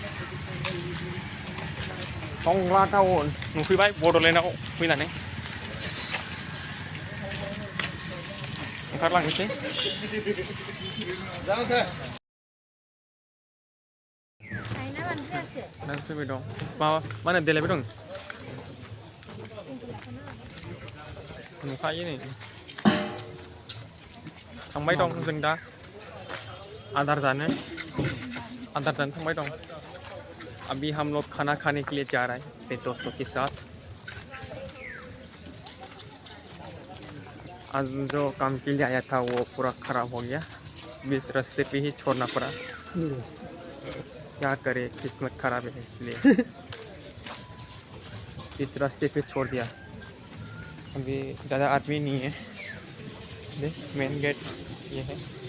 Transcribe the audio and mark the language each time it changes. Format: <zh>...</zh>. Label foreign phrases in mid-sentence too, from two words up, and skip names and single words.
<brx>टोंगला टाउन नुफैबाय बड'लेण्डआव फैनानै ओंखारलांनोसै दा फैबाय दं मा होनो देलायबाय दं नुखायो नै थांबाय दं जों दा आदार जानो थांबाय दं</brx> <hi>अभी हम लोग खाना खाने के लिए जा रहे हैं अपने दोस्तों के साथ आज जो काम के लिए आया था वो पूरा ख़राब हो गया बीच रास्ते पे ही छोड़ना पड़ा क्या करे किस्मत ख़राब है इसलिए बीच रास्ते पे छोड़ दिया अभी ज़्यादा आदमी नहीं है मेन गेट ये है</hi>